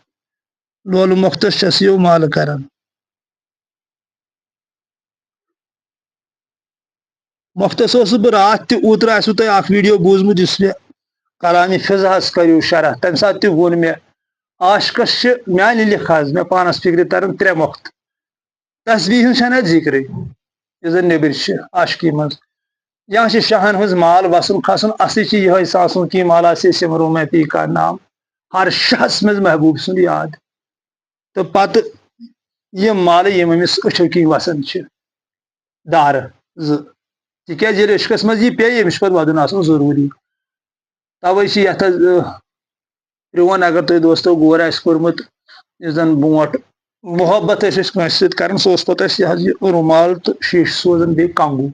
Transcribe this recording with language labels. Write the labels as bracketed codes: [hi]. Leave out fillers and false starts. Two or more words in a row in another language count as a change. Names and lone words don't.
[ks] لولہٕ مۄختس چھسیو مالہٕ کران. مۄختس اوسُس بہٕ راتھ تہِ اوترٕ آسوٕ تۄہہِ اکھ ویٖڈیو بوٗزمُت یُس مےٚ کلامِ فضحس کٔرِو شرح. تمہِ ساتہٕ تہِ ووٚن مےٚ عاشقس چھِ میانہِ لِکھاظ مےٚ پانس فِکرِ تران 3 مۄختہٕ. تصویٖر ہٕنٛز چھنہٕ اتھ ذِکرٕے یُس زن نیبٕرۍ چھِ عاشقی منٛز. یا چھِ شاہن ہٕنٛز مال وسُن کھسُن اصلی چھِ یِہوے [ur] ساسوں کی مالا سے سمرو میں پی کا نام. [ks] ہر شاہس منٛز محبوٗب سُنٛد یاد تہٕ پتہٕ یِم مالہٕ یِم أمِس أچھو کِنۍ وسان چھِ دارٕ زٕ. تِکیٛازِ ییٚلہِ عشقس منٛز یہِ پیٚیہِ أمِس چھُ پتہٕ ودُن آسُن ضروٗری. توے چھِ یتھ حظ پرٛون اگر تۄہہِ دوستو غور آسہِ کوٚرمُت یُس زن برونٛٹھ محبت ٲسۍ أسۍ کٲنٛسہِ سۭتۍ کران سُہ اوس پتہٕ اَسہِ یہِ حظ یہِ رُمال تہٕ شیٖشہٕ سوزان بیٚیہِ کنگوٗ.